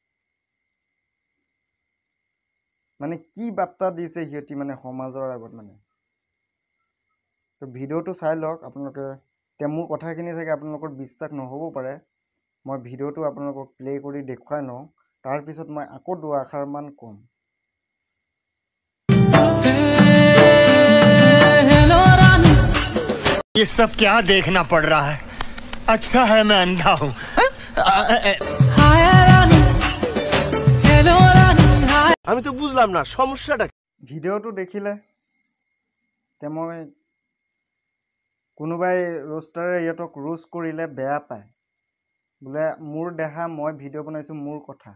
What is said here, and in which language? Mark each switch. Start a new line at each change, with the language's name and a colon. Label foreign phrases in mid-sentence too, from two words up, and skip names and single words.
Assamese: মানে কি বাৰ্তা দিছে সিহঁতি মানে সমাজৰ আগত মানে। তো ভিডিঅ'টো চাই লওক আপোনালোকে। এতিয়া মোৰ কথাখিনি চাগে আপোনালোকৰ বিশ্বাস নহ'বও পাৰে। মই ভিডিঅ'টো আপোনালোকক প্লে' কৰি দেখুৱাই লওঁ, তাৰপিছত মই আকৌ দুআষাৰমান ক'ম।
Hindi: ये सब क्या देखना पड़ रहा है? अच्छा है मैं अंधा हूँ।
Bangla: আমি তো বুঝলাম না সমস্যাটা।
Assamese: ভিডিঅ'টো দেখিলে মই কোনোবাই ৰোষ্টাৰে সিহঁতক ৰোষ্ট কৰিলে বেয়া পায়, বোলে মোৰ দেহা, মই ভিডিঅ' বনাইছোঁ, মোৰ কথা।